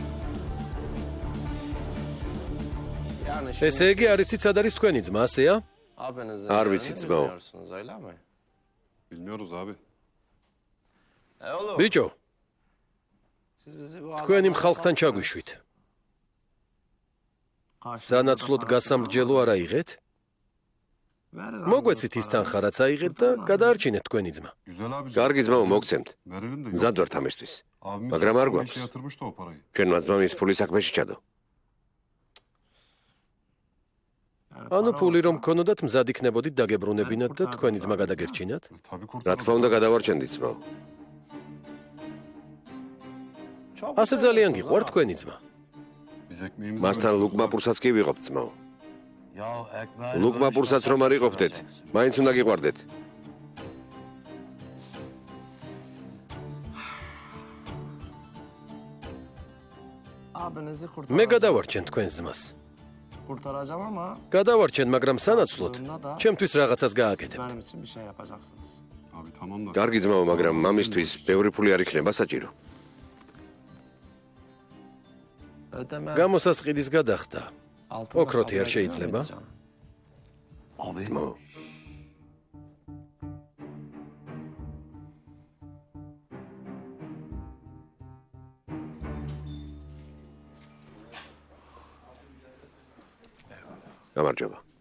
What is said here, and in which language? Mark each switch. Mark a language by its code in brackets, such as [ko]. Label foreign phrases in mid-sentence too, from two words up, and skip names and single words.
[ka] ესე იგი, არ იცით, სად არის თქვენი ძმა, ასეა? არ ვიცი ძმაო. [tr] Bilmiyoruz abi. [ka] ბიჭო, თქვენი ხალხთან ჩაგვიშვით. სანაცვლოდ გასამრჯელო არ აიღეთ? მოგვეცით ის თანხა, რაც აიღეთ და გადაარჩინეთ თქვენი ძმა. [tr] Güzel abi. [ka] კარგი ძმაო, მოგცემთ. [tr] Verelim de. [ka] მზად ვართ ამისთვის. [tr] Abimiz [ka] მაგრამ არ [tr] bir [ka] გვაქვს. [tr] şey yatırmıştı o parayı. [ka] ჩვენმა ძმამ ის ფული საქმეში ჩადო. ანუ ფული რომ გქონოდათ, მზად იქნებოდით დაგებრუნებინათ და თქვენი ძმა გადაგერჩინათ? [tr] Tabii [ka] რა [tr] kurtarırız. [ka] თქმა უნდა გადავარჩენდით ძმაო. ასე ძალიან გიყვართ თქვენი ძმა. [tr] Biz ekmeğimizi [ka] მასთან ლუკმაპურსაც კი ვიღობთ ძმაო. ლუკმაპურსაც რომ არ იყოფდეთ, მაინც უნდა გიყვარდეთ. მე გადავარჩენ თქვენს ძმას. გადავარჩენ, მაგრამ სანაცვლოდ ჩემთვის რაღაცას გააკეთებთ. [tr] Abi tamam da. [ka] კარგი ძმაო, მაგრამ მამისთვის ბევრი ფული არ იქნება საჭირო. გამოსასყიდის გადახდა. ოქროთი არ შეიძლება? ძმაო, გამარჯობა.